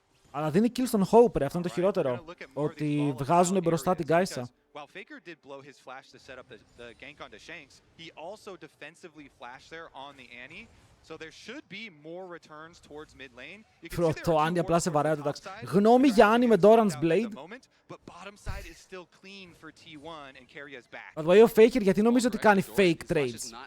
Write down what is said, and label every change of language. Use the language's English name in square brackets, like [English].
[Greek] Αλλά δίνει kill στον Hope, ρε. Αυτό είναι το χειρότερο. Ότι βγάζουν μπροστά την Κάισα. [English] While Faker did blow his flash to set up the gank onto Shanks, he also defensively flashed there on the Annie. So there should be more returns towards mid lane. [Greek] Το Annie απλά σε βαρέα, εντάξει. Γνώμη για Annie με Doran's Blade. [English] But bottom side is still clean for T1 and Carria's back. By the way, [Greek] ο Faker γιατί νομίζω ότι κάνει fake trades.